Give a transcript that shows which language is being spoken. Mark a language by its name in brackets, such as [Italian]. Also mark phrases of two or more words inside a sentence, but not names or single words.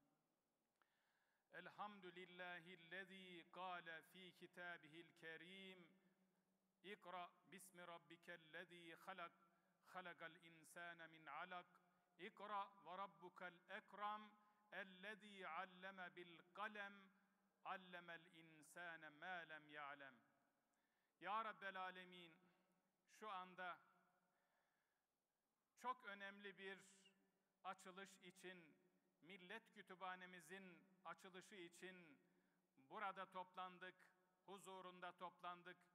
[Arabic] الحمد لله الذي قال في كتابه الكريم اقرأ باسم ربك الذي خلق خلق الإنسان من علق اقرأ وربك الأكرم الذي علم بالقلم علم الإنسان ما لم يعلم. يا رب العالمين, [Turkish] şu anda çok önemli bir açılış için, Millet Kütüphanemizin açılışı için burada toplandık, huzurunda toplandık.